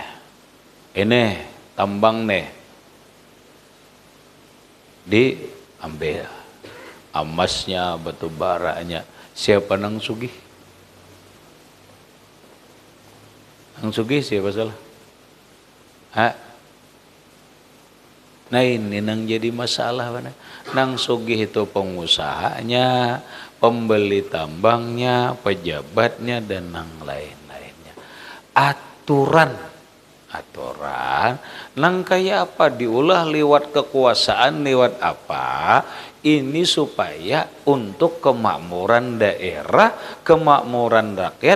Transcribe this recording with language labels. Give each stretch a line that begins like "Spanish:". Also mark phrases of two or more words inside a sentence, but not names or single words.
Indonesian: Ini tambang nih diambil emasnya, batu baranya.
Banjar: Siapa nang sugih? Nang sugih siapa salah? Nah ini nang jadi masalah benar. Nang sugih itu pengusahanya,
Indonesian: pembeli tambangnya, pejabatnya, dan yang lain-lainnya.
Banjar: Aturan nang kayak apa diulah lewat kekuasaan, lewat apa?
Indonesian: Ini supaya untuk kemakmuran daerah, kemakmuran rakyat.